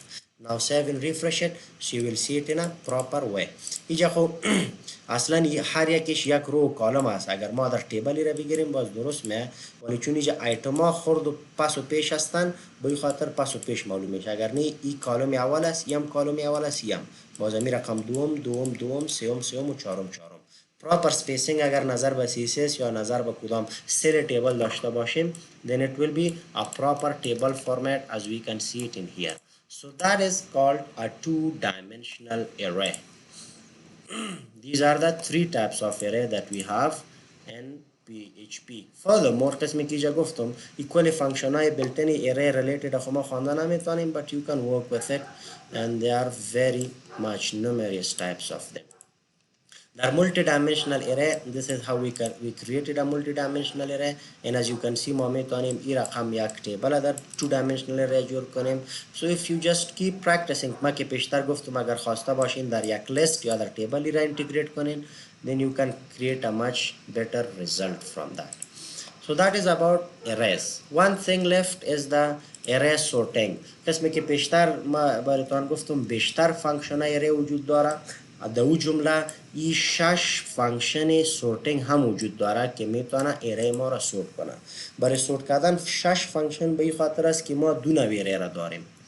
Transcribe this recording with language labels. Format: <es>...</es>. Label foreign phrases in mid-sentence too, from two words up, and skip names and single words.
<en>Now save and refresh it so you will see it in a proper way.</en> <fa>اینجا خب اصلا هر یکش یک رو کالم است. اگر ما در تیبلی را بگیریم باز درست میه، ولی چون اینجا ایتم ها خرد و پس و پیش هستن به خاطر پس و پیش معلوم میشه. اگر نه این کالم اول است، یم کالم اول است، یم باز می رقم دوم دوم دوم سوم سوم و چهارم چهارم.</fa> <en>proper spacing</en> <fa>اگر نظر به CSS یا نظر به کدام سل تیبل داشته باشیم</fa> <en>then it will be a proper table format as we can see it in here. So that is called a two-dimensional array. These are the three types of array that we have in PHP. Furthermore</en> <fa>قسمی که اینجا گفتم</fa> <en>equally function های built-in array related</en> <fa>خما خوانده نمیتونیم</fa> <en>but you can work with it and there are very much numerous types of them. The multi-dimensional array, this is how we created a multi-dimensional array, and as you can see</en> <fa>ما میتونیم این رقم یک تیبل در</fa> <en>two-dimensional array</en> <fa>جور کنیم.</fa> <en>So if you just keep practicing،</en> <fa>ما که پیشتر گفتم اگر خواسته باشین در یک لیست یا در تیبلی را انتگریت کنین</fa> <en>then you can create a much better result from that. So that is about arrays. One thing left is the array sorting.</en> <fa>قسمی که پیشتر ما براتون گفتم بیشتر فانکشن ارای وجود داره. در او جمله این 6 فانکشن سورتینگ هم وجود داره که میتونه ارای ما را سورت کنه. برای سورت کردن 6 فانکشن به این خاطر است که ما دو نوع ارای را داریم.</fa>